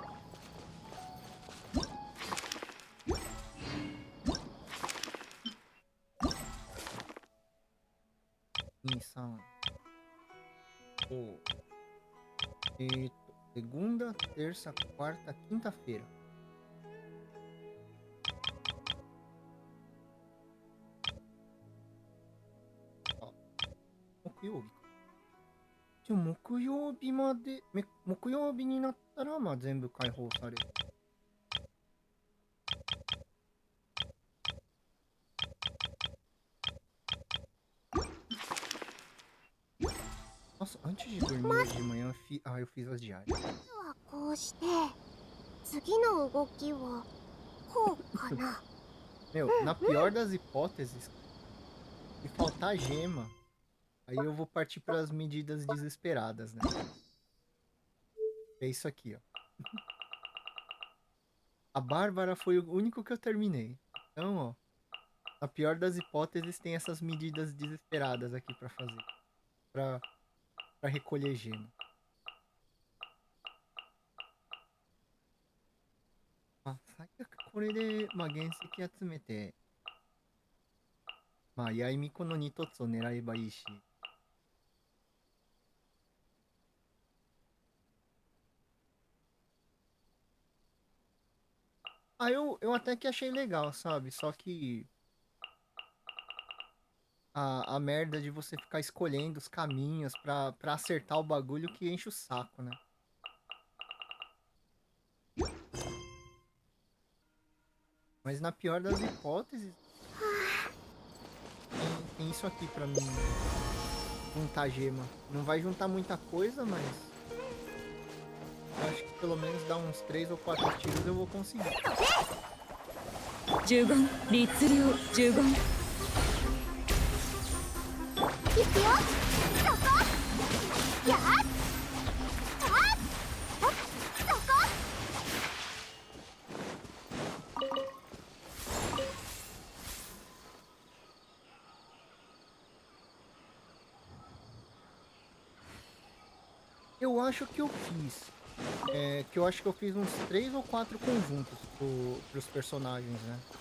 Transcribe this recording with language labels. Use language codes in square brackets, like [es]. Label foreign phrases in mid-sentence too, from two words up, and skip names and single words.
[pt] Missão. Segunda, terça, quarta, quinta-feira. Ó. [ja] 木曜日か。じゃあ木曜日まで、木曜日になったら、まあ全部解放される。 [pt] Nossa, antes de dormir hoje de manhã, eu fiz as diárias. [ja] はこうして次の動きはこうかな。 [pt] Meu, na pior das hipóteses, se faltar gema, aí eu vou partir para as medidas desesperadas, né? É isso aqui, ó. A Bárbara foi o único que eu terminei. Então, ó, na pior das hipóteses, tem essas medidas desesperadas aqui para fazer. Pra recolher gema. Ah, [ja] 最悪これで、まあ、原石集めて、まあ、ヤイミコの2つを狙えばいいし。 [pt] Ah, eu até que achei legal, sabe? Só que a merda de você ficar escolhendo os caminhos pra acertar o bagulho que enche o saco, né? Mas na pior das hipóteses, tem isso aqui pra mim juntar gema. Não vai juntar muita coisa, mas eu acho que pelo menos dar uns 3 ou 4 tiros eu vou conseguir. [ja] いくよそこやっあっそこ [pt] Eu acho que eu fiz. Que eu acho que eu fiz uns 3 ou 4 conjuntos pros personagens, né?